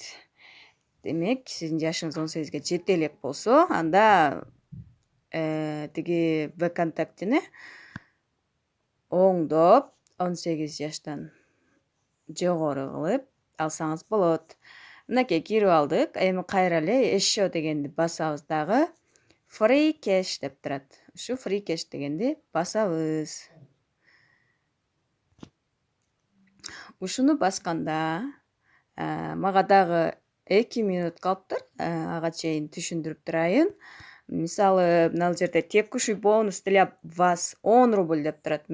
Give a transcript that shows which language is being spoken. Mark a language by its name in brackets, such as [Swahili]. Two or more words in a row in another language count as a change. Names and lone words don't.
[Kyrgyz] Демек, сиздин жашыңыз 18ге жете элек болсо, анда тиги ВКонтактени оңдоп 18 жаштан жогору кылып алсаңыз болот. Мынакей кирип алдык. Эми кайра эле еще дегенди басабыз дагы. [English] Free cash [Kyrgyz] деп турат. Ушу [English] free cash [Kyrgyz] дегенди басабыз. Ушуну басканда мага дагы 2 минут калыптыр. Ага чейин түшүндүрүп турайын. Мисалы, мына жерде [Russian] текущий бонус для вас 10 рубль [Kyrgyz] деп турат.